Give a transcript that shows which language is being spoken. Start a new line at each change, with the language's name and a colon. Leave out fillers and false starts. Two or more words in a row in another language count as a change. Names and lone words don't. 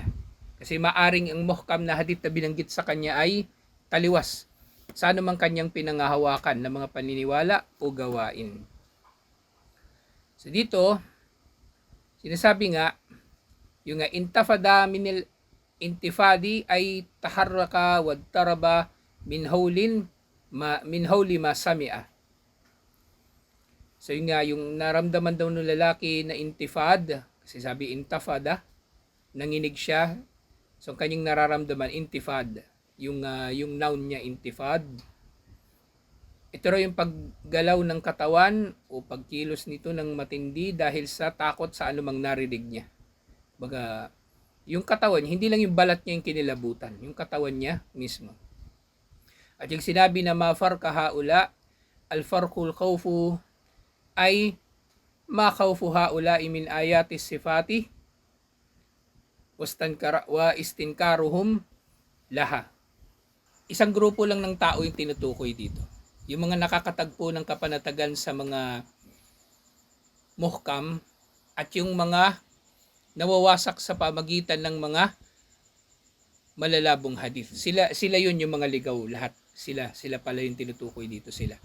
Filipino: Kasi maaring ang muhkam na hadith na binanggit sa kanya ay taliwas sa anumang kanyang pinangahawakan ng mga paniniwala o gawain. So dito, sinasabi nga, yung
Arabic: انتفض من الانتفاض
Filipino: ay
Arabic: تحرك واضطرب من هول ما سمع.
Filipino: So yun nga, yung naramdaman daw ng lalaki na intifad, kasi sabi intafada, nanginig siya, so kanyang nararamdaman intifad. Yung noun niya intifad. Ito raw yung paggalaw ng katawan o pagkilos nito ng matindi dahil sa takot sa anumang narinig niya. Baga, yung katawan, hindi lang yung balat niya yung kinilabutan, yung katawan niya mismo. At yung sinabi na
Arabic: ما فرق هؤلاء الفرق الخوف
Filipino: ay
Arabic: ما خوف هؤلاء من آيات الصفات واستنكارهم لها.
Filipino: Isang grupo lang ng tao yung tinutukoy dito. Yung mga nakakatagpo ng kapanatagan sa mga muhkam at yung mga nawawasak sa pamagitan ng mga malalabong hadith. Sila yun yung mga ligaw lahat. Sila pala yung tinutukoy dito sila.